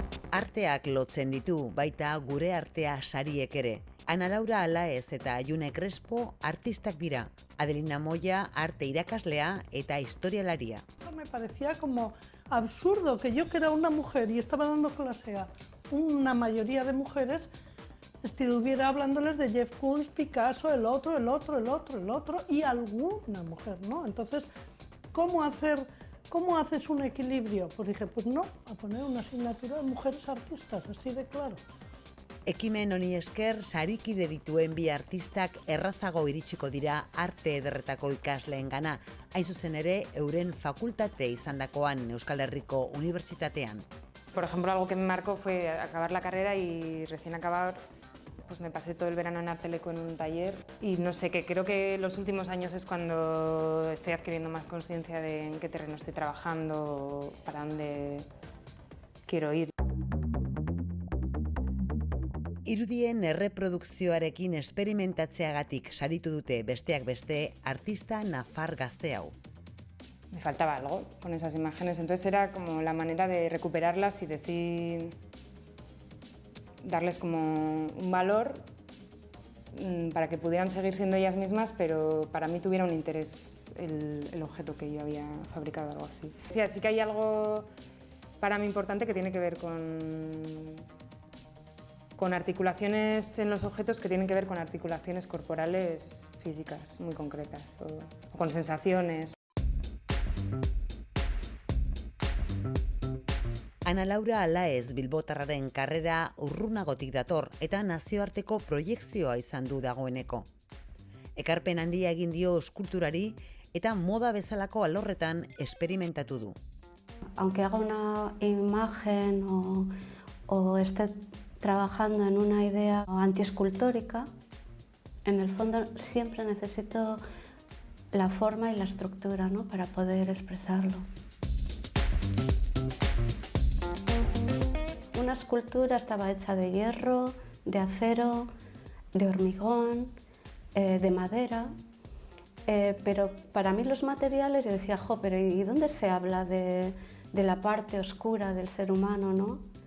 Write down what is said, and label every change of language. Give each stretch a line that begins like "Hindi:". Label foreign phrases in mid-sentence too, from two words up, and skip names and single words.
Basque: Arteak lotzen ditu, baita gure artea sariek ere. Ana Laura Alaez eta June Crespo artistak dira. Adelina Moya arte irakaslea eta historialaria.
Spanish: Me parecía como absurdo que yo, que era una mujer y estaba dando clase a una mayoría de mujeres, estuviera hablándoles de Jeff Koons, Picasso, el otro y alguna mujer, ¿no? Entonces, ¿cómo haces un equilibrio? Pues dije, pues no, a poner una asignatura de mujeres artistas, así de claro.
Basque: Ekimen honi esker, sarikide dituen bi artistak errazago iritsiko dira arte ederretako ikasleengana, hain zuzen ere euren fakultate izandakoan Euskal Herriko Unibertsitatean.
Spanish: Por ejemplo, algo que me marcó fue acabar la carrera y recién acabar, pues me pasé todo el verano en Arteleco en un taller y no sé, que creo que los últimos años es cuando estoy adquiriendo más conciencia de en qué terreno estoy trabajando, para dónde quiero ir.
Basque: Irudien erreprodukzioarekin esperimentatzeagatik saritu dute besteak beste artista nafar gazte hau.
Spanish: Me faltaba algo con esas imágenes, entonces era como la manera de recuperarlas y de sí darles como un valor para que pudieran seguir siendo ellas mismas, pero para mí tuviera un interés el objeto que yo había fabricado, algo así. Sí que hay algo para mí importante que tiene que ver con articulaciones en los objetos que tienen que ver con articulaciones corporales físicas muy concretas o con sensaciones.
Basque: Ana Laura Alaez bilbotarraren karrera urrunagotik dator eta nazioarteko proiekzioa izan du dagoeneko. Ekarpen handia egin dio eskulturari eta moda bezalako alorretan esperimentatu du.
Spanish: Aunque haga una imagen o esté trabajando en una idea antiescultórica, en el fondo siempre necesito la forma y la estructura, ¿no?, para poder expresarlo. Una escultura estaba hecha de hierro, de acero, de hormigón, de madera, pero para mí los materiales, yo decía, pero ¿y dónde se habla de la parte oscura del ser humano, no?